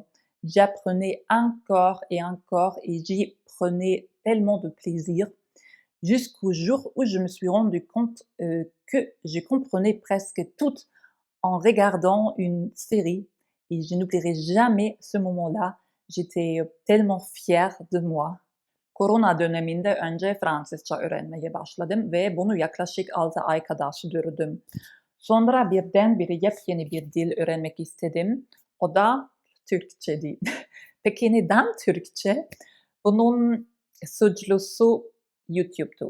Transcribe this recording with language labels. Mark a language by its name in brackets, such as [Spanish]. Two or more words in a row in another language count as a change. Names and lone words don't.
[French] J'apprenais encore et j'y prenais tellement de plaisir jusqu'au jour où je me suis rendu compte que je comprenais presque tout en regardant une série et je n'oublierai jamais ce moment-là. J'étais tellement fière de moi. [Turkish] Korona döneminde önce Fransızca öğrenmeye başladım ve bunu yaklaşık 6 ay kadar sürdürdüm. Sonra birdenbire yepyeni bir dil öğrenmek istedim. O da Türkçe değil. Peki neden Türkçe? Bunun suçlusu YouTube'du.